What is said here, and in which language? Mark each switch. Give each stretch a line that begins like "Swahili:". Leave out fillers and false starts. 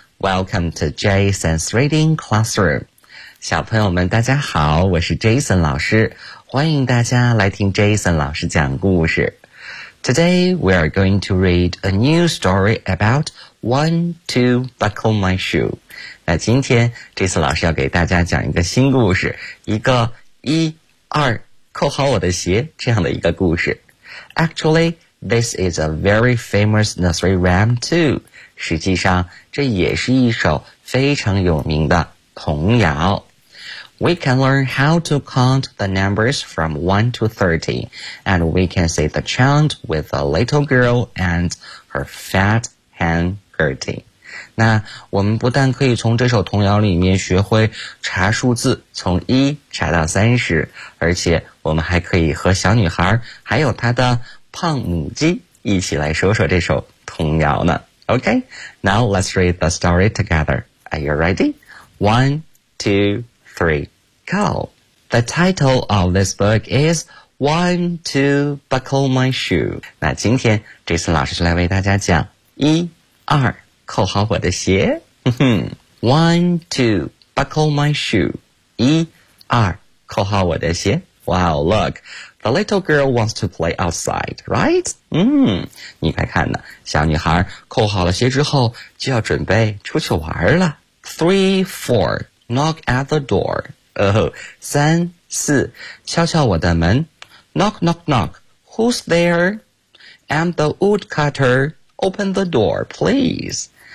English: Welcome to Jason's Reading Classroom.
Chinese: 小朋友们大家好，我是 Jason 老师，欢迎大家来听 Jason 老师讲故事。
English: Today we are going to read a new story about one to buckle my shoe。
Chinese: 那今天 Jason 老师要给大家讲一个新故事，一个一二扣好我的鞋这样的一个故事。
English: Actually, this is a very famous nursery rhyme too。
Chinese: 实际上这也是一首非常有名的童谣。
English: We can learn how to count the numbers from 1 to 30, and we can say the chant with a little girl and her fat hen Gertie.
Chinese: 那我们不但可以从这首童谣里面学会查数字，从一查到30，而且我们还可以和小女孩还有她的胖母鸡一起来说说这首童谣呢。
English: OK, now let's read the story together. Are you ready? One, two, three, go. The title of this book is One to Buckle My Shoe.
Chinese: 那今天这次老师就来为大家讲一二扣好我的鞋。
English: One to Buckle My Shoe.
Chinese: 一二扣好我的鞋。
English: Wow, look. The little girl wants to play outside, right?
Chinese: 你快看呢，小女孩扣好了鞋之后就要准备出去玩了。
English: 3, 4, knock at the door.
Chinese: 三四敲敲我的门。
English: Knock, knock, knock. Who's there? I'm the woodcutter. Open the door, please.